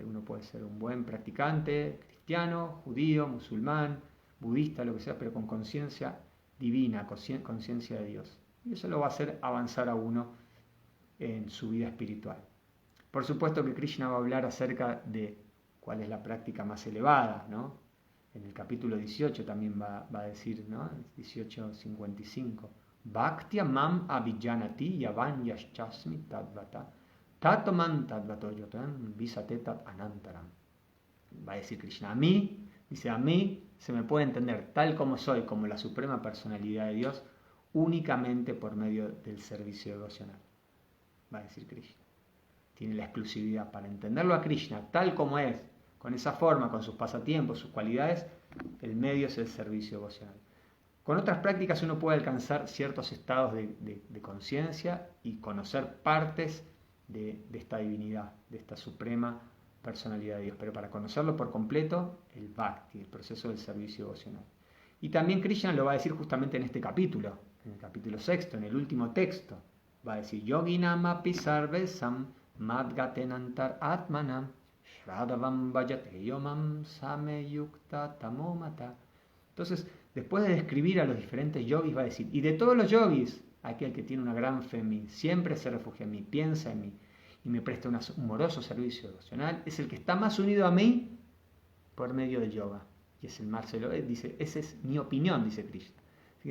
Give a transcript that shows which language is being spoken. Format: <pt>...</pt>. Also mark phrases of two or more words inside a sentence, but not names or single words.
<es>Uno puede ser un buen practicante, cristiano, judío, musulmán, budista, lo que sea, pero con conciencia divina, conciencia de Dios. Y eso lo va a hacer avanzar a uno en su vida espiritual. Por supuesto que Krishna va a hablar acerca de cuál es la práctica más elevada, ¿no? En el capítulo 18 también va a decir, ¿no? 18:55.</es> <sa>भक्त्या माम् अभिजानाति यावान् यश्चास्मि तत्त्वतः ततो मां तत्त्वतो ज्ञात्वा विशते तदनन्तरम्.</sa> <es>Va a decir Krishna, a mí se me puede entender tal como soy, como la suprema personalidad de Dios, únicamente por medio del servicio devocional. Va a decir Krishna. Tiene la exclusividad para entenderlo a Krishna tal como es, con esa forma, con sus pasatiempos, sus cualidades, el medio es el servicio devocional. Con otras prácticas uno puede alcanzar ciertos estados de conciencia y conocer partes de esta divinidad, de esta suprema personalidad de Dios. Pero para conocerlo por completo, el Bhakti, el proceso del servicio devocional. Y también Krishna lo va a decir justamente en este capítulo, en el capítulo 6, en el último texto. Va a decir,</es> <sa>योगिनाम् अपि सर्वेषां मद्गतेनान्तरात्मना श्रद्धावान् भजते यो मां स मे युक्ततमो मतः.</sa> <es>Entonces, después de describir a los diferentes yogis, va a decir, y de todos los yogis, aquel que tiene una gran fe en mí, siempre se refugia en mí, piensa en mí, y me presta un amoroso servicio devocional, es el que está más unido a mí por medio del yoga. Y es el más celoso, dice, esa es mi opinión, dice Krishna.</es>